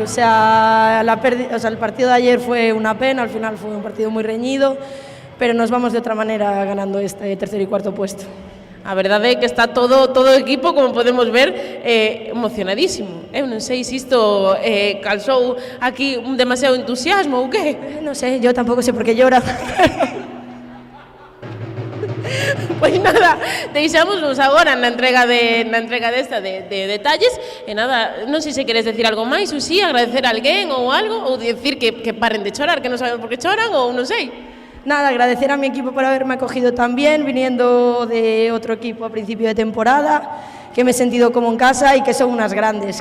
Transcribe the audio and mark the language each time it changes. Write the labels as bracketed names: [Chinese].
[Spanish] O sea, el partido de ayer fue una pena, al final fue un partido muy reñido, pero nos vamos de otra manera ganando este tercer y cuarto puesto. [Galician] A verdade é que está todo o equipo, como podemos ver, emocionadísimo. Eu non sei se isto causou aquí un demasiado entusiasmo ou que? [Spanish] No sé, yo tampoco sé por qué llora. [Galician] Pois nada, deixámonos agora na entrega desta de detalles. E nada, non sei se queres decir algo máis, ou si, agradecer a alguén ou algo, ou decir que paren de chorar, que non saben por que choran, ou non sei. [Spanish] Nada, agradecer a mi equipo por haberme acogido tan bien, viniendo de otro equipo a principio de temporada, que me he sentido como en casa y que son unas grandes.